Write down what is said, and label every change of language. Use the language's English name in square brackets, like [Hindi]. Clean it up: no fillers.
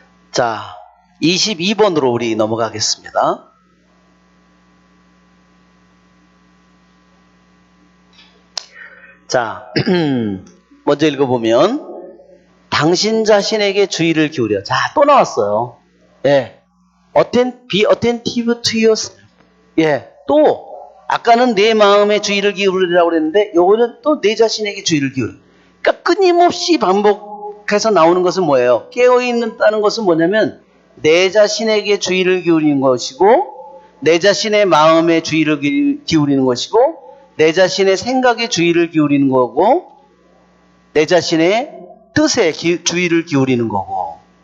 [Korean] 자, 22번으로 우리 넘어가겠습니다. 자, 먼저 읽어보면 당신 자신에게 주의를 기울여. 자, 또 나왔어요. [English] 예, be attentive to yourself. [Korean] 예, 또 아까는 내 마음에 주의를 기울이라고 그랬는데 요거는 또 내 자신에게 주의를 기울여. 그러니까 끊임없이 반복해서 나오는 것은 뭐예요? 깨어있는다는 것은 뭐냐면 내 자신에게 주의를 기울이는 것이고, 내 자신의 마음에 주의를 기울이는 것이고, 내 자신의 생각에 주의를 기울이는 거고, 내 자신의 뜻에 주의를 기울이는 거고.